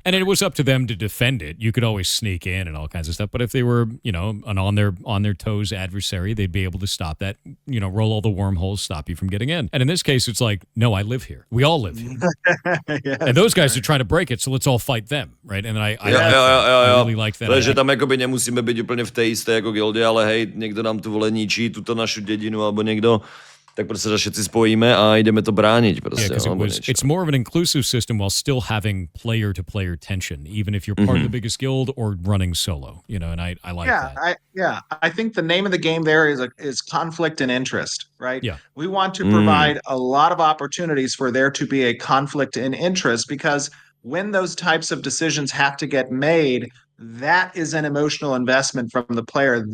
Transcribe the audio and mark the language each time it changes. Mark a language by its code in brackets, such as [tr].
[en] And it was up to them to defend it. You could always sneak in and all kinds of stuff, but if they were, an on their toes adversary, they'd be able to stop that, roll all the wormholes, stop you from getting in. And in this case, it's like, no, I live here. We all live here. Yes, and those guys are trying to break it, so let's all fight them, right? And I really like that. [cs] Takže tam jakoby nemusíme být úplně v té jisté jako gildě, ale hej, někdo nám tu vole ničí, tuto našu dědinu, alebo někdo, tak prostě se všetci spojíme a jdeme to bránit. Prostě, [en] it's more of an inclusive system while still having player-to-player tension, even if you're part of the biggest guild or running solo, and I like that. I think the name of the game there is conflict and interest, right? Yeah. We want to provide a lot of opportunities for there to be a conflict in interest, because when those types of decisions have to get made, that is an emotional investment from the player.